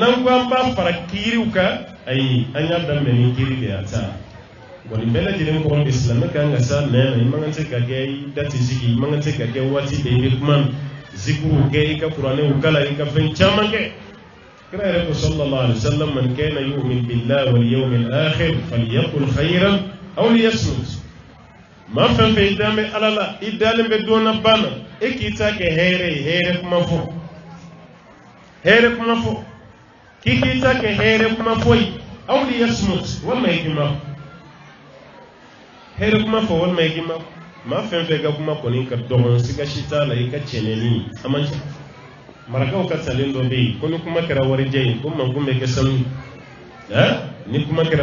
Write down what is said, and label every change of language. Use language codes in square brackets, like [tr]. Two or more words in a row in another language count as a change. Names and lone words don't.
[bm] n'an ko an b'a fara kiiriw kan ayi an y'a daminɛ ni kiiri de ye a ta bon nin bɛɛ lajɛlen kɔrɔ de silamɛ kan ka s'a nɛn na i man kan tɛ ka kɛ i da tɛ sigi i man kan tɛ ka kɛ waati bɛɛ i bɛ kuma zikiriw kɛ i ka kuranɛw kala i ka fɛn caman kɛ kira yɛrɛ ko [ar] صلى الله عليه وسلم من كان يؤمن بالله واليوم الآخر فليقل خيرا أو ليصمت [bm] ma fɛn fɛn i dan bɛ ala la i dalen bɛ donna bana e k'i ta kɛ hɛrɛ ye hɛrɛ kuma fɔ hɛrɛ kuma fɔ k'i ta kɛ hɛrɛ kuma fɔ ye aw de yasmut walima i k'i ma hɛrɛ kuma fɔ walima i k'i ma maa fɛn fɛn ka kuma kɔni ka dɔgɔn siga si t'a la i ka cɛnɛni a man ca marakaw ka talen dɔ bɛ yen ko ni kuma kɛra warijɛ ye ko mankun bɛ kɛ sanu ni kuma kɛra